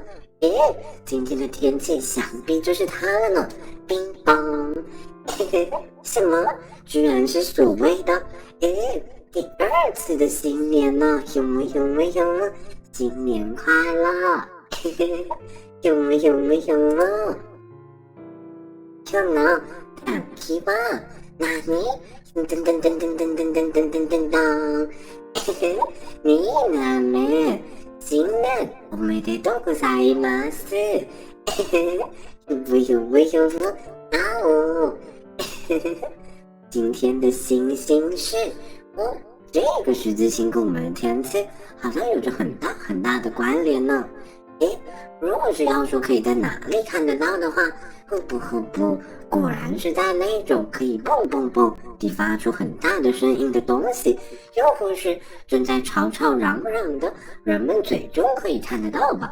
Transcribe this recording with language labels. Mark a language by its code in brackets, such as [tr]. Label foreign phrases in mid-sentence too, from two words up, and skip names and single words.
[zh] 今天的天气想必就是它了呢。乒乓，什么？居然是所谓的第二次的新年呢？有没有新年快乐？有没有 [ja] 今日の天気は何？みんなね、新年おめでとうございます。 [zh] 有今天的星星是这个十字星跟我们的天气好像有着很大的关联呢。如果是要说可以在哪里看得到的话，不，果然是在那种可以蹦地发出很大的声音的东西，又或是正在吵嚷的人们嘴中可以看得到吧。